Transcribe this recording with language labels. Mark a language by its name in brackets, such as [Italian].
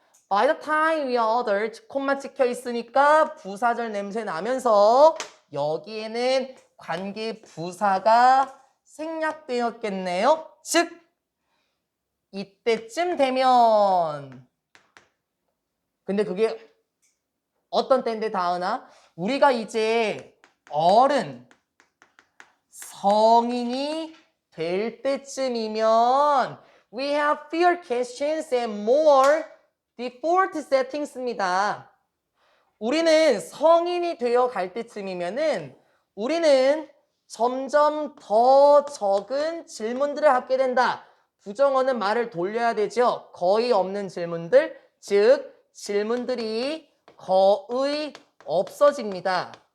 [English] By the time we are adult, [Korean] 콤마 찍혀 있으니까 부사절 냄새 나면서 여기에는 관계 부사가 생략되었겠네요. 즉 이때쯤 되면 근데 그게 어떤 때인데 다은아? 우리가 이제 어른 성인이 될 때쯤이면 [English] we have fewer questions and more default settings입니다. [Korean] 우리는 성인이 되어 갈 때쯤이면은 우리는 점점 더 적은 질문들을 하게 된다. 부정어는 말을 돌려야 되죠. 거의 없는 질문들, 즉 질문들이 거의 없어집니다.